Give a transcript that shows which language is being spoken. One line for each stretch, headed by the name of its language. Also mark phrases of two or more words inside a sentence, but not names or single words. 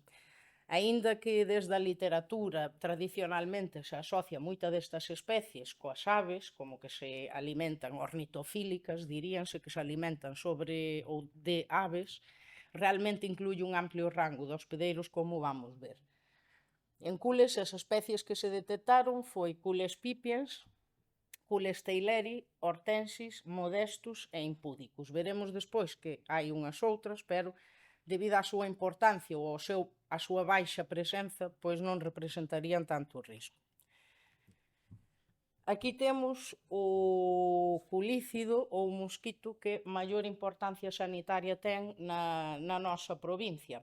Galician: Aínda que desde a literatura tradicionalmente se asocia moita destas especies coas aves, como que se alimentan ornitofílicas, diríanse que se alimentan sobre ou de aves, realmente incluye un amplio rango de hospedeiros, como vamos ver. En Cules, as especies que se detectaron foi Cules pipiens, Cules teileri, hortensis, modestus e impudicus. Veremos despois que hai unhas outras, pero debido á súa importancia ou á súa baixa presenza, pois non representarían tanto risco. Aquí temos o culícido ou mosquito que maior importancia sanitaria ten na nosa provincia.